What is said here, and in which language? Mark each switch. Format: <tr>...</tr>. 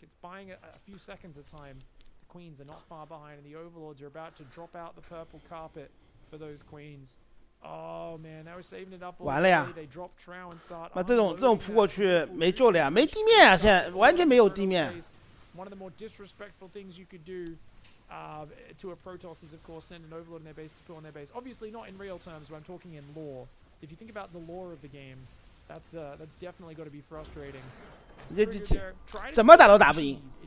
<en>It's buying a few seconds of time. The queens are not far behind, and the overlords are about to drop out the purple carpet for those queens. Oh man, they were saving it up all day. They dropped Trow and start.</en> <zh>那这种扑过去没救了呀，没地面啊，现在完全没有地面。</zh> <en>One of the more disrespectful things you could do to a Protoss is, of course, send an overlord in their base to put on their base. Obviously, not in real terms, but I'm talking in lore. If you think about the lore of the game, that's definitely got to be frustrating.</en> <zh>直接机器怎么打都打不赢。</zh>